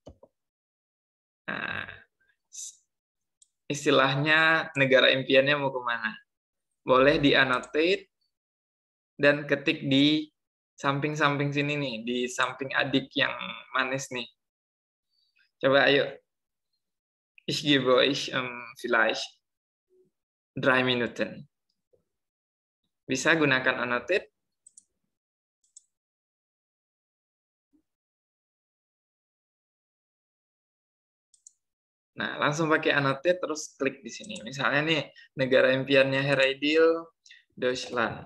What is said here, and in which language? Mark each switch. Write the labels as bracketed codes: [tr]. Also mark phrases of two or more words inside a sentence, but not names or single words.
[id] Nah, istilahnya negara impiannya mau kemana. Boleh di-annotate dan ketik di samping-samping sini nih, di samping adik yang manis nih. Coba ayo. [de] Ich gebe euch vielleicht 3 Minuten. [id] Bisa gunakan annotate. Nah, langsung pakai annotate terus klik di sini. Misalnya nih, negara impiannya Heredil, Deutschland.